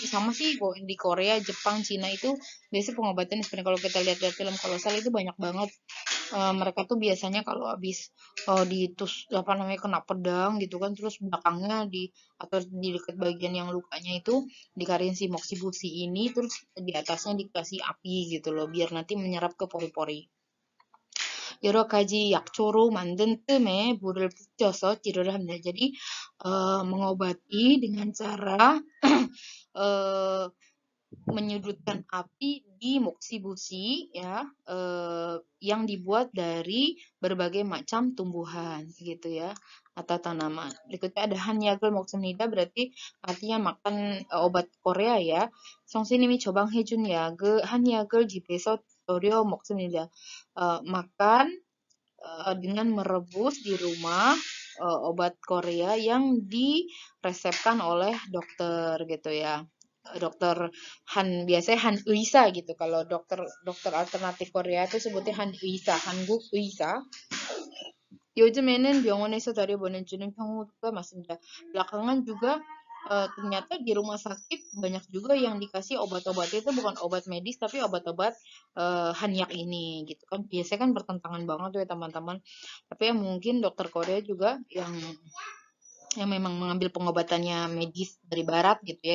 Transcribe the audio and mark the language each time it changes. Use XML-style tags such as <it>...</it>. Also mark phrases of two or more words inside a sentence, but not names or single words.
<id>Sama sih di Korea, Jepang, Cina itu biasanya pengobatan sebenarnya kalau kita lihat film kolosal itu banyak banget. Mereka tuh biasanya kalau habis kena pedang gitu kan, terus belakangnya atau di dekat bagian yang lukanya itu dikarin si moksibusi ini, terus di atasnya dikasih api gitu loh, biar nanti menyerap ke pori-pori.</id> <ko>여러 가지 약초로 만든 뜸에 물을 붙여서 치료를 합니다.</ko> <id>Jadi mengobati dengan cara menyudutkan api di moksibusi ya, yang dibuat dari berbagai macam tumbuhan gitu ya atau tanaman. Berikutnya ada</id> <ko>한약을 먹습니다.</ko> <id>berarti artinya makan obat Korea ya.</id> <ko>선생님이 처방해준 한약을 집에서 절여 먹습니다.</ko> <id>Makan dengan merebus di rumah obat Korea yang diresepkan oleh dokter gitu ya. Dokter biasanya Han Uisa gitu. Kalau dokter dokter alternatif Korea itu sebutnya Han Uisa,</id> <ko>한국 의사. 요즘에는 병원에서 들여보내주는 경우가 많습니다.</ko> <id>Belakangan juga ternyata di rumah sakit banyak juga yang dikasih obat-obat itu bukan obat medis tapi obat-obat hanyak ini gitu kan. Biasanya kan bertentangan banget tuh ya teman-teman. Tapi ya mungkin dokter Korea juga yang memang mengambil pengobatannya medis dari barat gitu ya.</id>